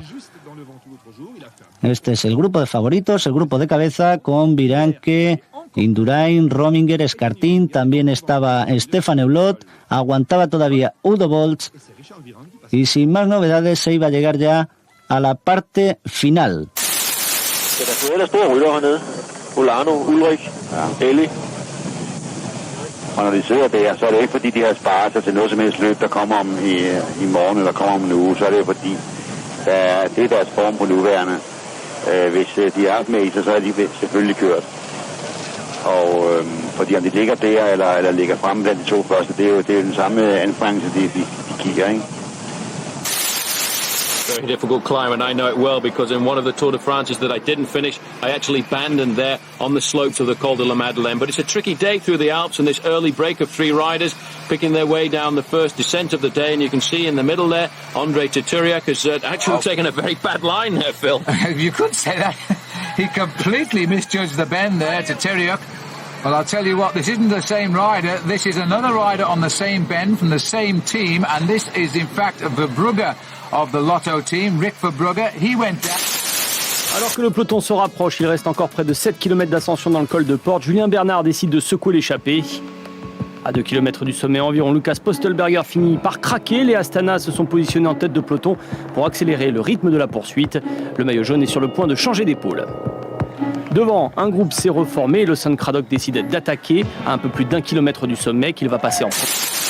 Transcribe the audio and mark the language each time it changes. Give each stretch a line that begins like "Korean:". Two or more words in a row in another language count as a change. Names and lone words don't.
Spanish: Este es el grupo de favoritos, el grupo de cabeza con Viranque, Indurain, Rominger, Escartín, también estaba Stefan Eulot, aguantaba todavía Udo Boltz y sin más novedades se iba a llegar ya a la parte final.
Danish: Der er ellers store rytter hernede. Olano, Ulrik, Ellie. Og når de sidder der, så er det ikke fordi, de har sparet sig til noget som helst løb, der kommer om i morgen eller kommer om en uge. Så er det jo fordi, det er deres form på nuværende. Hvis de har haft med i sig, så er de selvfølgelig kørt. Og fordi om de ligger der eller ligger fremme blandt de to første, det er jo den samme anstrengelse, de kigger, ikke?
English: Very difficult climb, and I know it well because in one of the Tour de France's that I didn't finish, I actually abandoned there on the slopes of the Col de la Madeleine. But it's a tricky day through the Alps, and this early break of 3 riders picking their way down the first descent of the day. And you can see in the middle there, André Tituriak has actually taken a very bad line there, Phil. You could say that. He completely misjudged the bend there, Tituriak. Well, I'll tell you what, this isn't the same rider. This is another rider on the same bend from the same team, and this is in fact Verbrugge of the Lotto team, Rick Verbrugge. He went down.
French: Alors que le peloton se rapproche, il reste encore près de 7 km d'ascension dans le col de Porte. Julien Bernard décide de secouer l'échappée. À 2 km du sommet environ, Lucas Postelberger finit par craquer. Les Astana se sont positionnés en tête de peloton pour accélérer le rythme de la poursuite. Le maillot jaune est sur le point de changer d'épaule. Devant, un groupe s'est reformé et le San Cradock décide d'attaquer à un peu plus d'1 kilomètre du sommet qu'il va passer en France.